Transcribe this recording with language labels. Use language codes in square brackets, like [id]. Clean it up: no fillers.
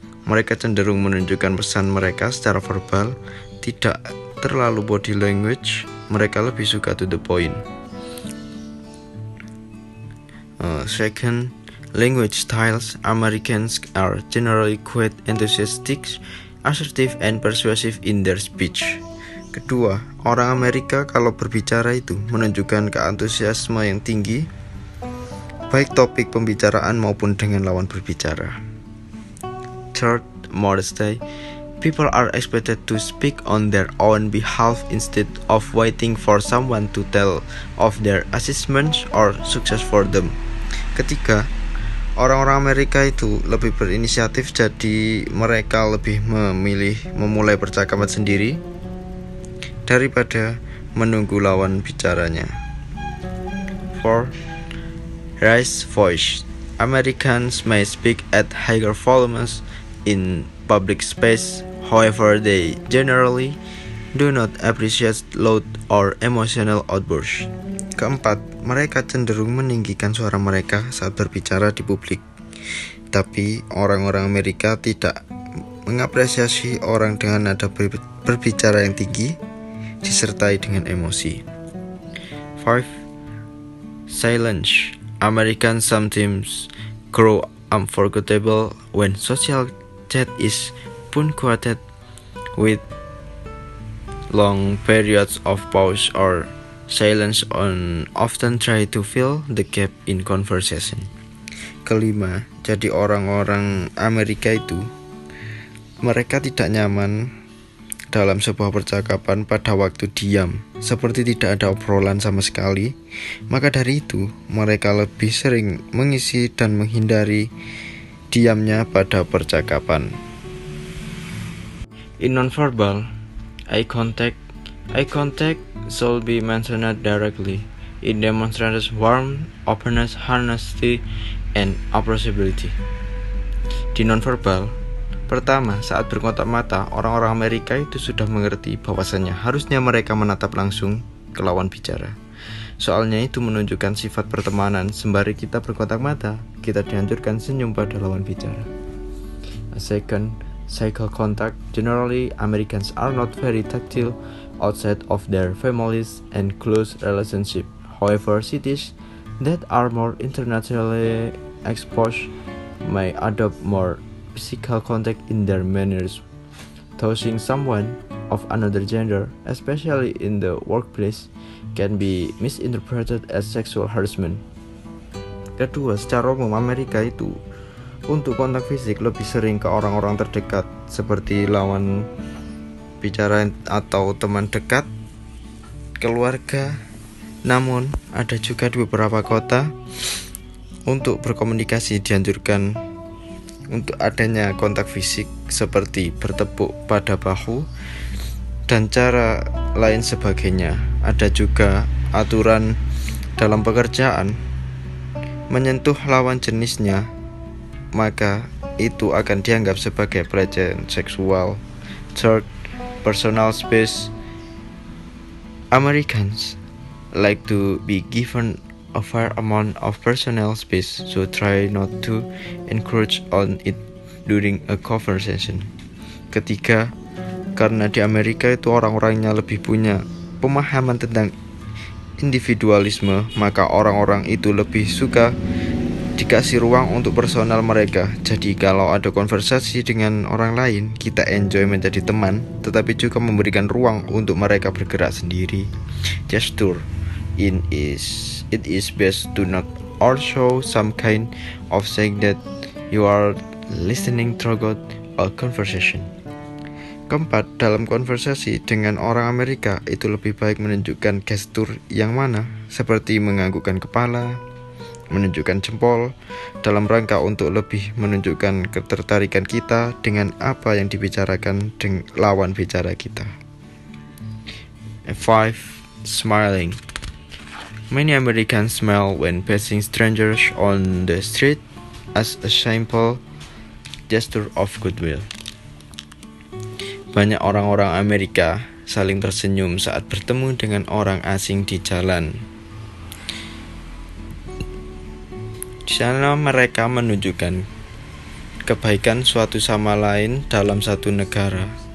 [id] Mereka cenderung menunjukkan pesan mereka secara verbal, tidak terlalu [en] body language. [id] Mereka lebih suka [en] to the point. Second, language styles. Americans are generally quite enthusiastic, assertive, and persuasive in their speech. [id] Kedua, orang Amerika kalau berbicara itu menunjukkan keantusiasme yang tinggi, baik topik pembicaraan maupun dengan lawan berbicara. [en] Third, modesty. People are expected to speak on their own behalf instead of waiting for someone to tell of their achievements or success for them. [id] Ketiga, orang-orang Amerika itu lebih berinisiatif, jadi mereka lebih memilih memulai percakapan sendiri daripada menunggu lawan bicaranya. [en] Fourth, raise voice. Americans may speak at higher volumes in public space, however they generally do not appreciate loud or emotional outbursts. [id] Keempat, mereka cenderung meninggikan suara mereka saat berbicara di publik. Tapi orang-orang Amerika tidak mengapresiasi orang dengan nada berbicara yang tinggi disertai dengan emosi. [en] 5. Silence. Americans sometimes grow unforgettable when social chat is punctuated with long periods of pause or silence and often try to fill the gap in conversation. [id] Kelima, jadi orang-orang Amerika itu mereka tidak nyaman dalam sebuah percakapan pada waktu diam, seperti tidak ada obrolan sama sekali, maka dari itu mereka lebih sering mengisi dan menghindari diamnya pada percakapan. [en] In nonverbal, eye contact should be mentioned directly. It demonstrates warmth, openness, honesty, and approachability. [id] Di nonverbal, pertama, saat berkontak mata, orang-orang Amerika itu sudah mengerti bahwasannya harusnya mereka menatap langsung ke lawan bicara. Soalnya itu menunjukkan sifat pertemanan. Sembari kita berkontak mata, kita dianjurkan senyum pada lawan bicara. [en] A second, physical contact. Generally, Americans are not very tactile outside of their families and close relationship. However, cities that are more internationally exposed may adopt more physical contact in their manners. Touching someone of another gender, especially in the workplace, can be misinterpreted as sexual harassment. [id] Kedua, secara umum Amerika itu untuk kontak fisik lebih sering ke orang-orang terdekat seperti lawan bicara atau teman dekat, keluarga. Namun, ada juga di beberapa kota untuk berkomunikasi dianjurkan untuk adanya kontak fisik seperti bertepuk pada bahu dan cara lain sebagainya. Ada juga aturan dalam pekerjaan, menyentuh lawan jenisnya, maka itu akan dianggap sebagai pelecehan seksual. [en] Third, personal space. Americans like to be given a fair amount of personal space, so try not to encroach on it during a conversation. [id] Ketiga, karena di Amerika itu orang-orangnya lebih punya pemahaman tentang individualisme, maka orang-orang itu lebih suka dikasih ruang untuk personal mereka. Jadi kalau ada konversasi dengan orang lain, kita enjoy menjadi teman, tetapi juga memberikan ruang untuk mereka bergerak sendiri. [en] Gesture. It is best to not or show some kind of saying that you are listening throughout a conversation. [id] Keempat, dalam konversasi dengan orang Amerika itu lebih baik menunjukkan gestur yang mana, seperti menganggukkan kepala, menunjukkan jempol, dalam rangka untuk lebih menunjukkan ketertarikan kita dengan apa yang dibicarakan dengan lawan bicara kita. [en] 5. Smiling. Many Americans smile when passing strangers on the street as a simple gesture of goodwill. [id] Banyak orang-orang Amerika saling tersenyum saat bertemu dengan orang asing di jalan. Di sana mereka menunjukkan kebaikan suatu sama lain dalam suatu negara.